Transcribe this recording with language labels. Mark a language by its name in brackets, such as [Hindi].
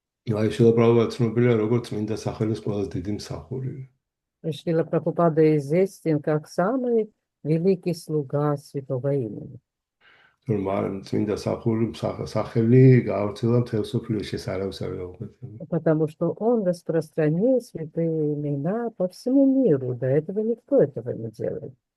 [Georgian] აი შილა ბრაუბადა ცნობილია როგორც წმინდა სახელის ყველაზე დიდი მსახური. [Russian] Шрила Прабхупада известен как самый великий слуга святого имени. [Georgian] წმინდა სახელი გავრცელა მთელ სოფლიოში, ეს არავის არ გაუხერხებია. [Russian] Потому что он распространил святые имена по всему миру. До этого никто этого не делает.